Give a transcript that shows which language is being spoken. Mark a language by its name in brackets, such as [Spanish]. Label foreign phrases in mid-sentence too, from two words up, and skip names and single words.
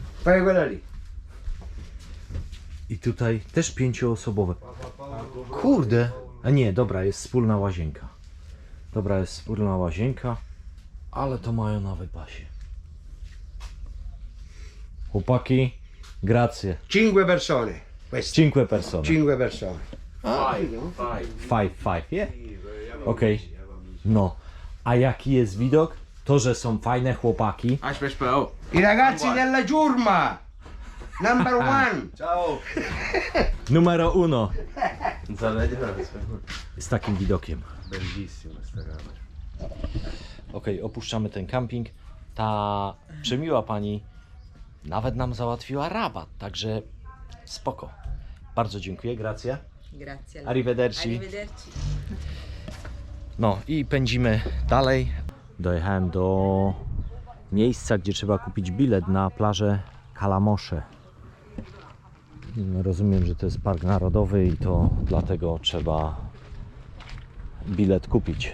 [Polish] I tutaj też 5-osobowe. Kurde. A nie, dobra, jest wspólna łazienka. Dobra, jest wspólna łazienka. Ale to mają na wypasie. Chłopaki, [Italian] grazie. 5 persone. Queste. 5 persone. 5 persone. [English] Five, yeah? [Polish] Okej. No. A jaki jest widok? To, że są fajne chłopaki. [Italian] I ragazzi della ciurma. Number 1. Ciao! Numero uno. [Polish] Z takim widokiem. [Italian] Bellissima sta camera. [Polish] Okej, opuszczamy ten camping. Ta przemiła pani nawet nam załatwiła rabat, także spoko. Bardzo dziękuję, [Italian] grazie. Grazie. Arrivederci. Arrivederci. [Polish] No i pędzimy dalej. Dojechałem do miejsca, gdzie trzeba kupić bilet na plażę Kalamosze. Rozumiem, że to jest park narodowy i to dlatego trzeba bilet kupić.